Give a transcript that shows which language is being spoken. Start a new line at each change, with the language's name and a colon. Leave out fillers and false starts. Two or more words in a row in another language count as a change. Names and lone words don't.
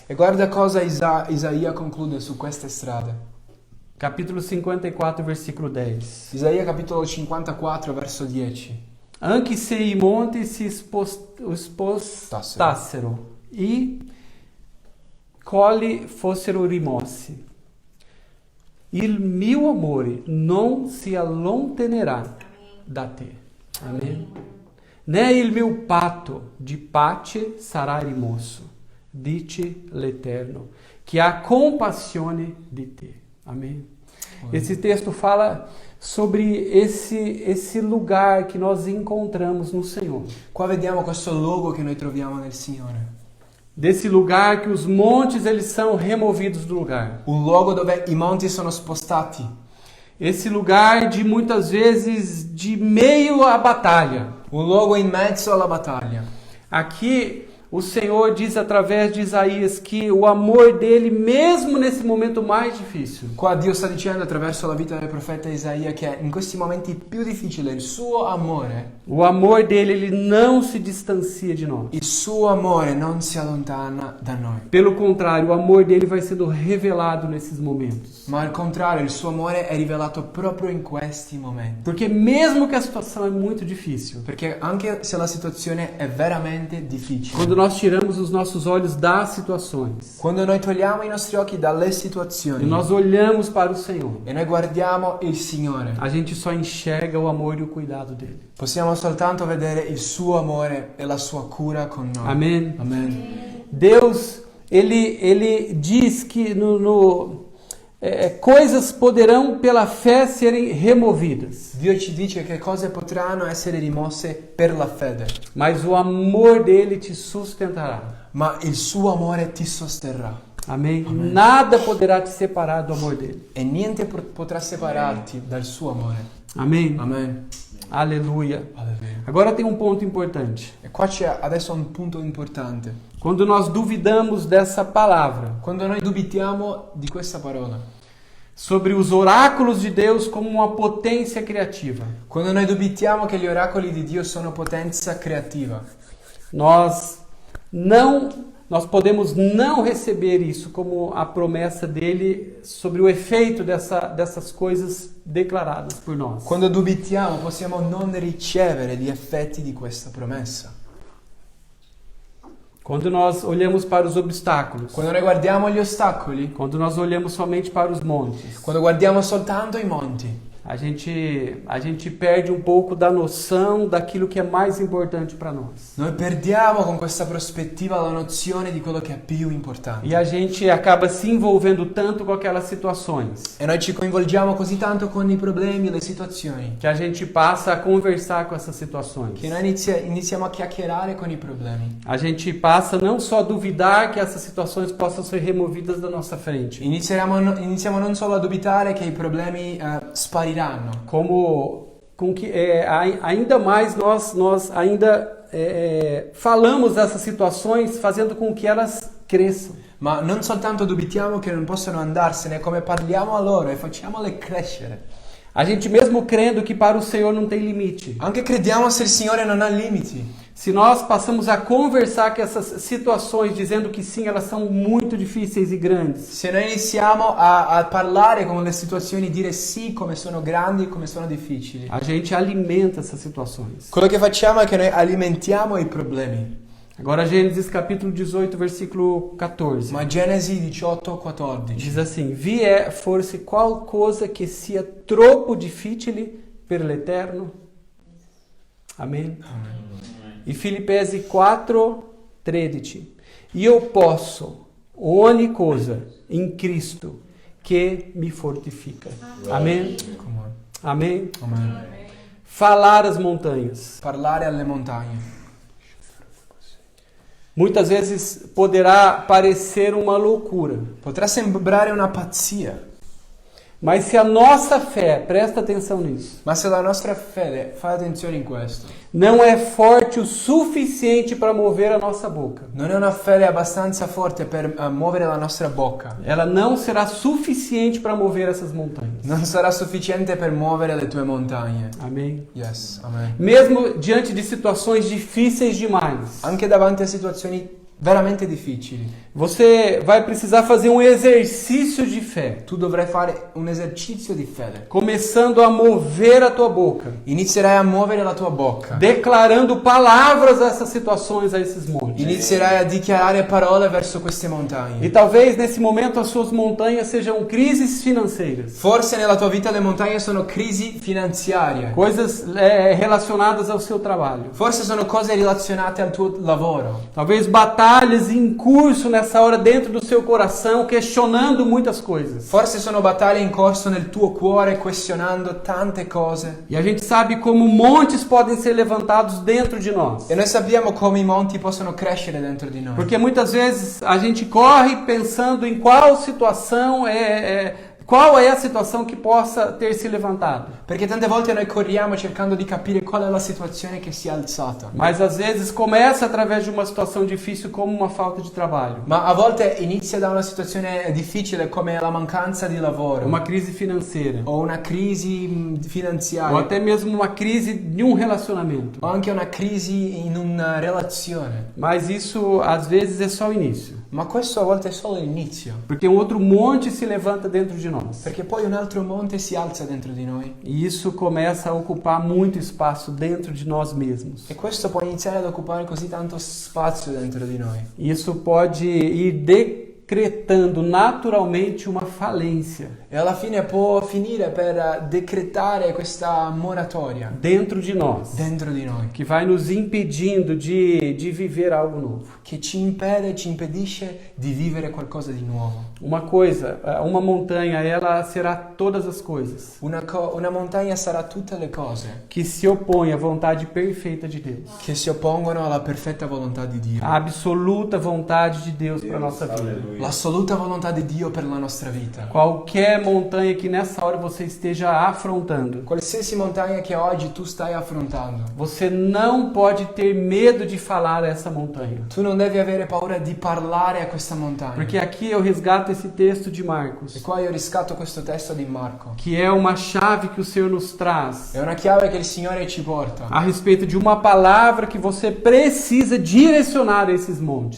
Italian: E guarda cosa Isaia conclude su queste strade.
Portuguese: Capítulo 54, versículo 10.
Italian: Isaia capitolo 54 verso 10. Anche se i monti si spostassero e colli fossero rimossi, il mio amore non si allontanerà da te.
Portuguese: Amém.
Italian: Né il mio patto di pace sarà rimosso, dice l'Eterno, che ha compassione di te.
Portuguese: Amém. Esse texto fala sobre esse lugar que nós encontramos no Senhor.
Italian: Qua vediamo questo luogo che noi troviamo nel Signore.
Portuguese: Desse lugar que os montes eles são removidos do lugar.
Italian: Un luogo dove i monti sono spostati.
Portuguese: Esse lugar de muitas vezes de meio à batalha.
Italian: Un luogo in mezzo alla battaglia.
Portuguese: Aqui o Senhor diz através de Isaías que o amor dele, mesmo nesse momento mais difícil,
Italian: Qua Dio sta dicendo attraverso la vita del profeta Isaia che in questi momenti più difficili il suo amore
Portuguese: ele não se distancia de nós.
Italian: il suo amore non si allontana da noi.
Portuguese: Pelo contrário, o amor dele vai sendo revelado nesses momentos.
Italian: Ma al contrario, il suo amore è rivelato proprio in questi momenti.
Portuguese: Porque mesmo que a situação é muito difícil,
Italian: Perché anche se la situazione è veramente difficile,
Portuguese: quando nós tiramos os nossos olhos das situações
Italian: quando noi togliamo i nostri occhi dalle situazioni
Portuguese: e nós olhamos para o Senhor,
Italian: e noi guardiamo il Signore,
Portuguese: a gente só enxerga o amor e o cuidado dele.
Italian: possiamo soltanto vedere il suo amore e la sua cura con noi.
Portuguese: Amém?
Italian: Amen.
Portuguese: Deus, ele diz que coisas poderão pela fé serem removidas,
Italian: Dio ci dice che cose potranno essere rimosse per la fede,
Portuguese: mas o amor dele te sustentará.
Italian: ma il suo amore ti sosterrà.
Portuguese: Amém? Nada poderá te separar do amor dele.
Italian: E niente potrà separarti dal suo amore.
Portuguese: Amém?
Italian: Amen.
Portuguese: Aleluia.
Italian: Alleluia.
Portuguese: Agora tem um ponto importante.
Italian: E qua c'è adesso un punto importante.
Portuguese: Quando nós duvidamos dessa palavra,
Italian: Quando noi dubitiamo di questa parola,
Portuguese: sobre os oráculos de Deus como uma potência criativa,
Italian: quando noi dubitiamo che gli oracoli di Dio sono potenza creativa,
Portuguese: nós não nós podemos não receber isso como a promessa dele sobre o efeito dessas coisas declaradas por nós.
Italian: Quando dubitiamo possiamo non ricevere gli effetti di questa promessa.
Portuguese: Quando nós olhamos para os obstáculos,
Italian: Quando noi guardiamo gli ostacoli,
Portuguese: quando nós olhamos somente para os montes,
Italian: quando guardiamo soltanto i monti,
Portuguese: a gente perde um pouco da noção daquilo que é mais importante para nós.
Italian: noi perdiamo con questa prospettiva la nozione di quello che è più importante.
Portuguese: E a gente acaba se envolvendo tanto com aquelas situações
Italian: E noi ci coinvolgiamo così tanto con i problemi e le situazioni
Portuguese: que a gente passa a conversar com essas situações.
Italian: che noi iniziamo a chiacchierare con i problemi.
Portuguese: A gente passa não só a duvidar que essas situações possam ser removidas da nossa frente,
Italian: Iniziamo non solo a dubitare che i problemi spariranno,
Portuguese: como com que ainda mais nós ainda falamos dessas situações fazendo com que elas cresçam.
Italian: ma non soltanto dubitiamo che non possano andarsene, come parliamo a loro e facciamole crescere.
Portuguese: A gente mesmo crendo que para o Senhor não tem limite.
Italian: Anche crediamo se il Signore non ha limiti.
Portuguese: Se nós passamos a conversar com essas situações dizendo que sim, elas são muito difíceis e grandes,
Italian: Se noi iniziamo a parlare con le situazioni, dire sì come sono grandi e come sono difficili,
Portuguese: a gente alimenta essas situações.
Italian: quello che facciamo è che noi alimentiamo i problemi.
Portuguese: Agora Gênesis capítulo 18, versículo 14.
Italian: Ma Genesi 18:14
Portuguese: Diz assim:
Italian: Vi é forse qual cosa che sia troppo difficile per l'Eterno?
Portuguese: Amém? E Filipenses 4:13.
Italian: Io posso ogni cosa in Cristo che mi fortifica.
Portuguese: Amém?
English: Come on.
Portuguese: Amém?
Italian: Amen.
Portuguese: Falar às montanhas.
Italian: Parlare alle montagne.
Portuguese: Muitas vezes poderá parecer uma loucura,
Italian: Potrà sembrare una pazzia,
Portuguese: mas se a nossa fé, presta atenção nisso,
Italian: ma se la nostra fede, fate attenzione in questo,
Portuguese: não é forte o suficiente para mover a nossa boca,
Italian: non è una fede abbastanza forte per muovere la nostra bocca,
Portuguese: ela não será suficiente para mover essas montanhas.
Italian: non sarà sufficiente per muovere le tue montagne.
Portuguese: Amém?
English: Yes, amen.
Portuguese: Mesmo diante de situações difíceis demais,
Italian: Anche davanti a situazioni veramente difficili,
Portuguese: você vai precisar fazer um exercício de fé,
Italian: tu dovrai fare un esercizio di fede.
Portuguese: começando a mover a tua boca,
Italian: Inizierai a muovere la tua bocca.
Portuguese: declarando palavras a essas situações, a esses montes.
Italian: Inizierai a dichiarare parole verso queste
Portuguese: E
Italian: montagne.
Portuguese: talvez nesse momento as suas montanhas sejam crises financeiras,
Italian: Forse nella tua vita le montagne sono crisi finanziarie.
Portuguese: coisas relacionadas ao seu trabalho.
Italian: Forse sono cose relazionate al tuo lavoro.
Portuguese: Talvez batalhas em curso nessa hora dentro do seu coração, questionando muitas coisas.
Italian: Forse sono battaglie in corso nel tuo cuore, questionando tante cose.
Portuguese: E a gente sabe como montes podem ser levantados dentro de nós.
Italian: E noi sappiamo come i monti possono crescere dentro di noi.
Portuguese: Porque muitas vezes a gente corre pensando em qual situação qual é a situação que possa ter se levantado.
Italian: Perché tante volte noi corriamo cercando di capire qual è la situazione che si è alzata.
Portuguese: Mas às vezes começa através de uma situação difícil como uma falta de trabalho,
Italian: Ma a volte inizia da una situazione difficile come la mancanza di lavoro.
Portuguese: uma crise financeira,
Italian: O una crisi
Portuguese: ou
Italian: finanziaria.
Portuguese: até mesmo uma crise de um relacionamento.
Italian: O anche una crisi in una relazione.
Portuguese: Mas isso às vezes é só o início,
Italian: Ma questo a volte è solo l'inizio.
Portuguese: porque um outro monte se levanta dentro de nós.
Italian: Perché poi un altro monte si alza dentro di noi.
Portuguese: E isso começa a ocupar muito espaço dentro de nós mesmos.
Italian: E questo può iniziare ad occupare così tanto spazio dentro di noi.
Portuguese: Isso pode ir decretando naturalmente uma falência
Italian: E alla fine può finire per decretare questa moratoria
Portuguese: dentro de nós,
Italian: dentro di noi.
Portuguese: que vai nos impedindo de viver algo novo.
Italian: Che ci impede, ci impedisce di vivere qualcosa di nuovo.
Portuguese: Uma coisa, uma montanha, ela será todas as coisas
Italian: Una montagna sarà tutte le cose
Portuguese: que se opõem à vontade perfeita de Deus,
Italian: che si oppongono alla perfetta volontà di Dio.
Portuguese: a absoluta vontade de Deus para nossa vida.
Italian: l'assoluta volontà di Dio per la nostra vita.
Portuguese: Qualquer montanha que nessa hora você esteja afrontando,
Italian: Qualsiasi montagna che oggi tu stai affrontando,
Portuguese: você não pode ter medo de falar a essa montanha.
Italian: tu non devi avere paura di parlare a questa montagna.
Portuguese: Porque aqui eu resgato esse texto de Marcos,
Italian: E qua io riscatto questo testo di Marco.
Portuguese: que é uma chave que o Senhor nos traz
Italian: È una chiave che il Signore ci porta
Portuguese: a respeito de uma palavra que você precisa direcionar a esses montes.